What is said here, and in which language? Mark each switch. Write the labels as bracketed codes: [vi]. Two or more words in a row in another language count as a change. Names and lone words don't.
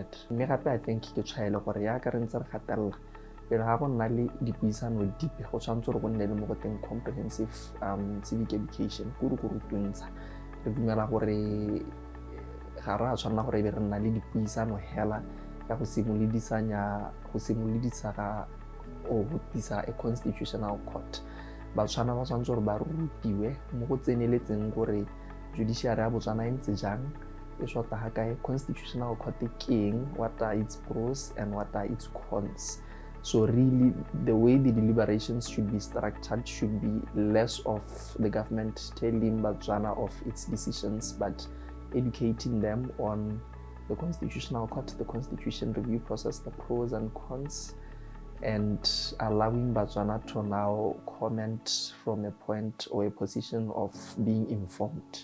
[en] I think comprehensive civic education. A constitutional court. [tn] Batswana ba tshwanetse gore ba rutiwe mo go tseneletseng gore judiciary ya Botswana e ntse jang, e shota ha kae, [en] constitutional court [tn] ke eng, [en] what are its pros and what are its cons. So really the way the deliberations should be structured should be less of the government telling Botswana of its decisions, but educating them on the Constitutional Court, the Constitution review process, the pros and cons, and allowing Botswana to now comment from a point or a position of being informed.